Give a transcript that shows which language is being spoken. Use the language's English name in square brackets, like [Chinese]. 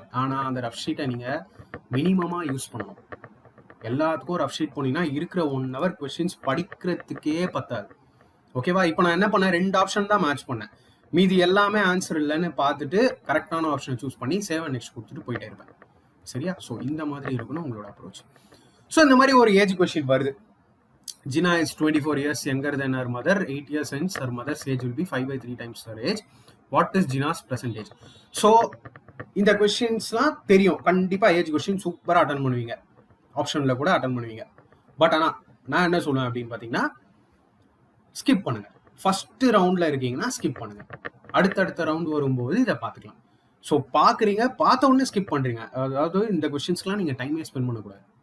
[Tamil] ஆனால் அந்த ரஃப் ஷீட்டை நீங்கள் மினிமமாக யூஸ் பண்ணணும். எல்லாத்துக்கும் ரஃப் ஷீட் போனீங்கன்னா இருக்கிற 1 ஹவர் கொஸ்டின்ஸ் படிக்கிறதுக்கே பத்தாது. ஓகேவா? இப்போ நான் என்ன பண்ணேன், 2 ஆப்ஷன் தான் மேட்ச் பண்ணேன். மீதி எல்லாமே ஆன்சர் இல்லைன்னு பார்த்துட்டு கரெக்டான ஆப்ஷனை சூஸ் பண்ணி சேவ் அண்ட் நெக்ஸ்ட் கொடுத்துட்டு போயிட்டே இருப்பேன். சரியா? ஸோ இந்த மாதிரி இருக்கணும் உங்களோட அப்ரோச். ஸோ இந்த மாதிரி ஒரு ஏஜ் கொஸ்டின் வருது. [English] Gina is 24 years younger than her mother. 8 years hence her mother's age will be 5/3 times her age. What is Gina's present age? [Tamil] So இந்த கொஸ்டின்ஸ்லாம் தெரியும். கண்டிப்பாக ஏஜ் கொஸ்டின் சூப்பராக அட்டன் பண்ணுவீங்க. ஆப்ஷனில் கூட அட்டன் பண்ணுவீங்க. பட் ஆனால் நான் என்ன சொல்லுவேன் அப்படின்னு பார்த்தீங்கன்னா, ஸ்கிப் பண்ணுங்க. ஃபர்ஸ்ட் ரவுண்டில் இருக்கீங்கன்னா ஸ்கிப் பண்ணுங்க. அடுத்தடுத்த ரவுண்ட் வரும்போது இதை பார்த்துக்கலாம். ஸோ பார்க்குறீங்க, பார்த்த உடனே ஸ்கிப் பண்ணுறீங்க. அதாவது இந்த கொஸ்டின்ஸ்க்குலாம் நீங்கள் டைமே ஸ்பெண்ட் பண்ணக்கூடாது.